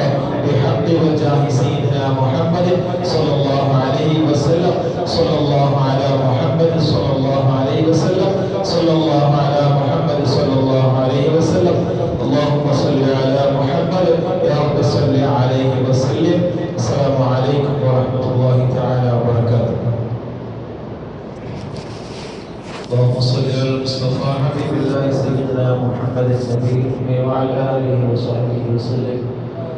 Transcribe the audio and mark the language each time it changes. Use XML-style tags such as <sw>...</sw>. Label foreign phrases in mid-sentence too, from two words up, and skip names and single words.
<ar>بحق وجاه سيدنا محمد صلى الله عليه وسلم، صلى الله على محمد صلى الله عليه وسلم، صلى الله على محمد صلى الله عليه وسلم. اللهم صل على محمد يا ربي صل عليه وسلم. السلام عليكم ورحمة الله تعالى وبركاته. اللهم صل على المصطفى حبيب الله سيدنا محمد النبي وعلى اله وصحبه وسلم.</ar>